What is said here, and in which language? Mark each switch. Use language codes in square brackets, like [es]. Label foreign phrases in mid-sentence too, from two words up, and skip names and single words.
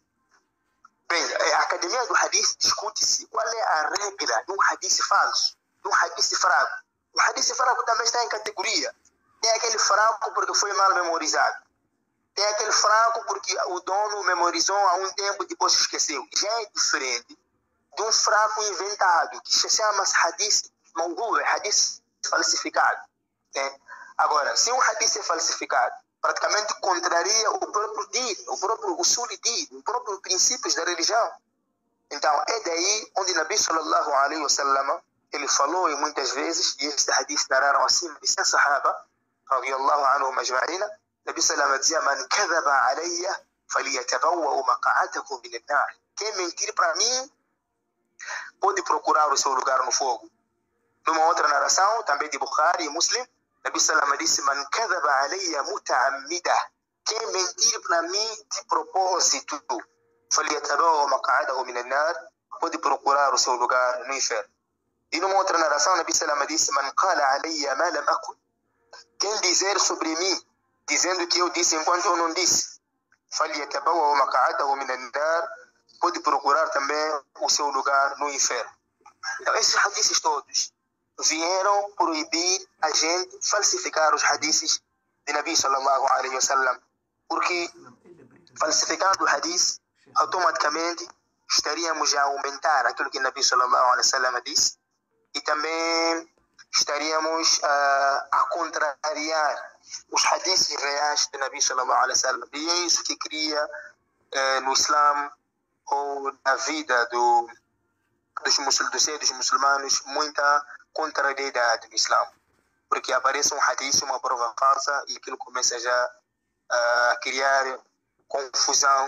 [pt] Bem, a Academia do Hadith discute-se qual é a regra de um hadith falso, de um hadith fraco. O hadith fraco também está em categoria. Tem aquele fraco porque foi mal memorizado. Tem aquele fraco porque o dono memorizou há um tempo e depois esqueceu. Já é diferente de um fraco inventado, que se chama [ar] حديث موضوع', [pt] hadith falsificado. Né? Agora, se um hadith é falsificado, praticamente contraria o próprio din, o próprio [ar] أصول الدين, [pt] os próprios princípios da religião. Então, é daí onde Nabi [ar] صلى الله عليه وسلم [pt] ele falou, e muitas vezes, e este hadith narraram acima de 100 sahaba, [ar] رضي الله عنهم أجمعين, [pt] Nabi Salama dizia, [ar] من كذب علي فليتبوأ مقعده من النار. [pt] Quem mentir para mim, pode procurar o seu lugar no fogo. Numa outra narração, também de Bukhari e Muslim, Nabi Salama disse, [ar] من كذب علي متعمدا. [pt] Quem mentir para mim de propósito, [ar] فليتبوأ مقعده من النار, [pt] pode procurar o seu lugar no inferno. E numa outra narração, Nabi Salama disse, [ar] من قال علي ما لم أكن. [pt] Quem dizer sobre mim, dizendo que eu disse enquanto eu não disse, [ar] فليتبوأ مقعده من النار, [pt] pode procurar também o seu lugar no inferno. Então, esses hadiths todos vieram proibir a gente falsificar os hadiths de Nabi [ar] صلى الله عليه وسلم, [pt] porque falsificando o hadith, automaticamente estaríamos a aumentar aquilo que Nabi [ar] صلى الله عليه وسلم [pt] disse, e também estaríamos a contrariar os hadiths reais de Nabi [ar] صلى الله عليه وسلم. [pt] E é isso que cria no Islã ou na vida dos muçulmanos muita contrariedade no Islã, porque aparece um hadith, uma prova falsa, e aquilo começa já a criar confusão.